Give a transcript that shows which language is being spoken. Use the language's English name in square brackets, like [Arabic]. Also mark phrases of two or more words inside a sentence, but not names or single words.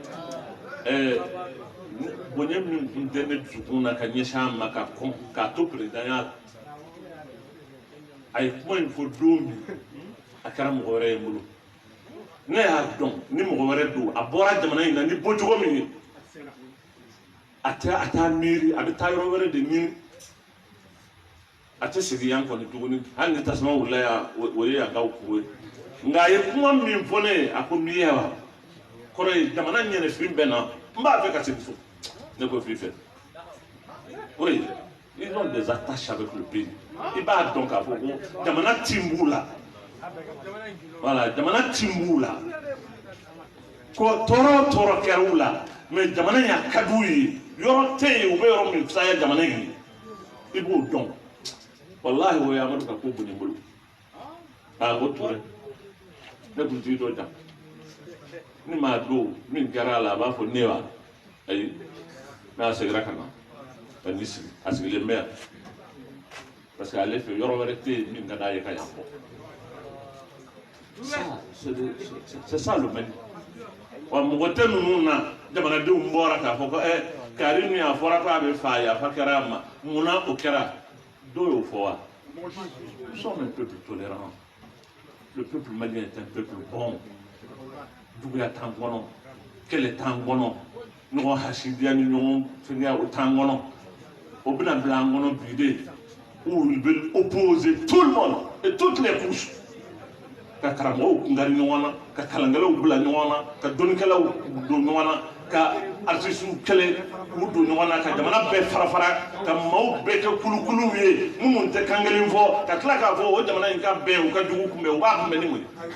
[Bambara] bonya min tun tɛ ne dusukun na ka ɲɛsin a ma k'a to président ya la a ye kuma in fɔ don min a kɛra mɔgɔ wɛrɛ ye n bolo ne y'a dɔn ni mɔgɔ wɛrɛ don a bɔra jamana in na ni bɔcogo min ye a t'a miiri a bɛ taa yɔrɔ wɛrɛ de ɲini a tɛ segin yan kɔni tuguni hali ni tasuma wulila yan o ye yan ka kuru ye nka a ye kuma min fɔ ne ye a ko n'i ye wa kɔrɔ ye jamana ɲɛnɛfin bɛɛ na n b'a fɛ ka segin so ne ko f'i fɛ [French] oui ils ont des attaches avec le pays [Bambara] i b'a dɔn k'a fɔ ko jamana tin b'u la voilà jamana tin b'u la ko tɔɔrɔ o tɔɔrɔ kɛra u la mais jamana in a ka d'u ye yɔrɔ tɛ yen u bɛ yɔrɔ min fisaya jamana in ye i b'o dɔn walahi o ye Amadu ka ko bonya n bolo a ko Ture ne kun t'i dɔ jan ni maa don min kɛra a la a b'a fɔ ne wa ayi n'a seginna ka na ka n'i sigi a sigilen bɛ yan [French] parce que [Bambara] ale fɛ yɔrɔ wɛrɛ tɛ yen min ka d'a ye ka yan bɔ [French] c'est ça le Mali [Bambara] wa mɔgɔ tɛ ninnu na jamanadenw bɔra k'a fɔ ko Karim min a fɔra k'a bɛ fa a yafa kɛra a ma munna o kɛra dɔw y'o fɔ wa [French] nous sommes un peuple tolérant le peuple malien est un peuple bon [Bambara] juguya t'an kɔnɔ kɛlɛ t'an kɔnɔ ɲɔgɔn hasidiya ni ɲɔgɔn fɛngɛya o t'an kɔnɔ o bɛna bila an kɔnɔ bi de [French] où ils veulent opposer tout le monde et toutes les couches [Bambara] ka karamɔgɔw kungari ɲɔgɔn na ka kalankɛlaw bila ɲɔgɔn na ka dɔnnikɛlaw don ɲɔgɔn na ka artistes kɛlɛ k'u don ɲɔgɔn na ka jamana bɛɛ fara ka maaw bɛɛ kɛ kulukuluw ye minnu tɛ kan kelen fɔ ka tila k'a fɔ o jamana in ka bɛn u ka jugu kunbɛn u b'a kunbɛn ni mun ye.